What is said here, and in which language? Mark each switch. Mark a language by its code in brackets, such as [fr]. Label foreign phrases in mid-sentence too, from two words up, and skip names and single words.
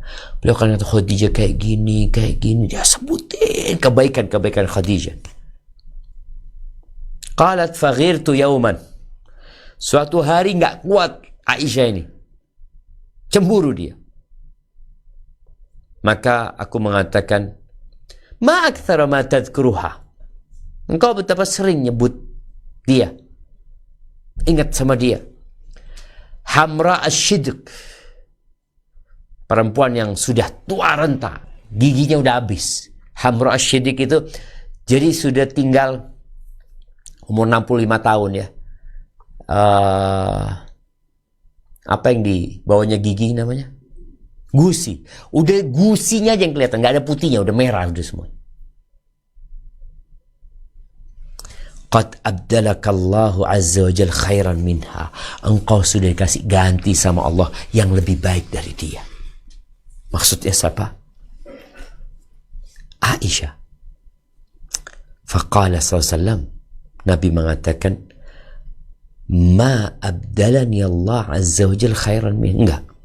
[id] Beliau akan kata Khadijah kayak gini. Dia sebutin kebaikan-kebaikan Khadijah. [ar] قالت فغرت يوما. [id] Suatu hari nggak kuat Aisyah ini. Cemburu dia. Maka aku mengatakan, [ar] ما أكثر ما تذكرها. [id] Engkau betapa sering nyebut dia. Ingat sama dia. [ar] حمراء الشدق, [id] perempuan yang sudah tua renta, giginya udah habis. [ar] حمراء الشدق [id] itu jadi sudah tinggal umur 65 tahun ya. Apa yang di bawahnya gigi namanya? Gusi. Udah gusinya aja yang kelihatan, nggak ada putihnya, udah merah udah semua. [ar] قد أبدلك الله عز وجل خيرا منها. [id] Engkau sudah dikasih ganti sama Allah yang lebih baik dari dia. Maksudnya siapa? Aisyah. [ar] فقال صلى الله [id] Nabi mengatakan, [ar] ما أبدلني الله عز وجل خيرا منها. [id] Enggak.